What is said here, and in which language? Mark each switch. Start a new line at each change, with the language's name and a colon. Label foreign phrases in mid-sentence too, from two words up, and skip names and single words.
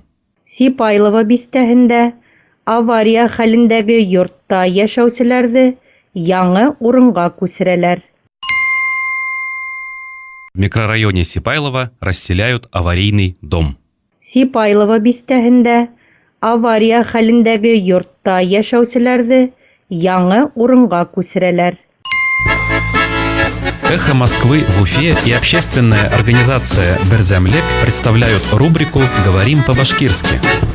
Bashkir: Сипайлова бистәһендә авария хәлендәге йортта яшәүселәрне яңа урынга күчерәләр.
Russian: В микрорайоне Сипайлово расселяют аварийный дом.
Bashkir: Сипайлова бистәһендә авария хәлендәге йортта яшәүселәрне яңа урынга күчерәләр.
Russian: «Эхо Москвы» в Уфе и общественная организация «Берзямлек» представляют рубрику «Говорим по-башкирски».